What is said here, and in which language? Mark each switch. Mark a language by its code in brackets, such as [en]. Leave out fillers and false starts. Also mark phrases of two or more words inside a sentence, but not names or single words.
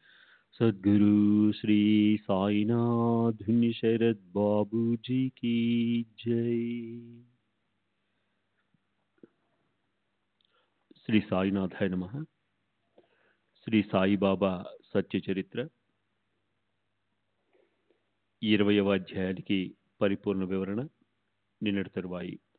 [hi] सद्गुरु श्री साईनाथ शरद बाबू जी की जय। [sa] శ్రీ సాయినాథాయ నమః. [te] శ్రీ సాయిబాబా సత్య చరిత్ర 20వ అధ్యాయానికి పరిపూర్ణ వివరణ నిన్నటి తరువాయి.